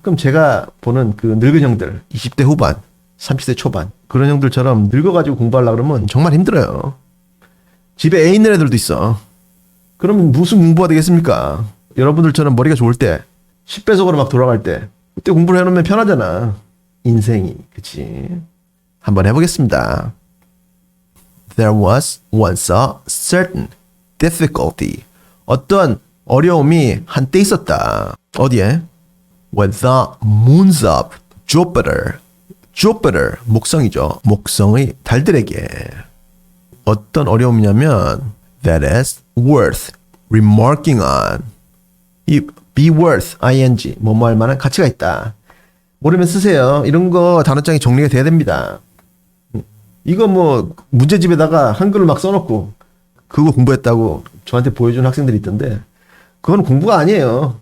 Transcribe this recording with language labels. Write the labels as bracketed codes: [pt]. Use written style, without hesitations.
[ko] 그럼 제가 보는 그 늙은 형들 20대 후반, 30대 초반 그런 형들처럼 늙어가지고 공부하려고 그러면 정말 힘들어요. 집에 애 있는 애들도 있어. 그러면 무슨 공부가 되겠습니까? 여러분들처럼 머리가 좋을 때 10배속으로 막 돌아갈 때 그때 공부를 해놓으면 편하잖아. 인생이. 그치? 한번 해보겠습니다. [en] There was once a certain difficulty. [ko] 어떤 어려움이 한때 있었다. 어디에? [en] When the moons of Jupiter. [ko] Jupiter, 목성이죠. 목성의 달들에게. 어떤 어려움이냐면 [en] that is worth remarking on. [ko] 이 [en] be worth, ing, [ko] 뭐뭐 할 만한 가치가 있다. 모르면 쓰세요. 이런 거 단어장이 정리가 돼야 됩니다. 이거 뭐 문제집에다가 한글을 막 써놓고 그거 공부했다고 저한테 보여준 학생들이 있던데 그건 공부가 아니에요.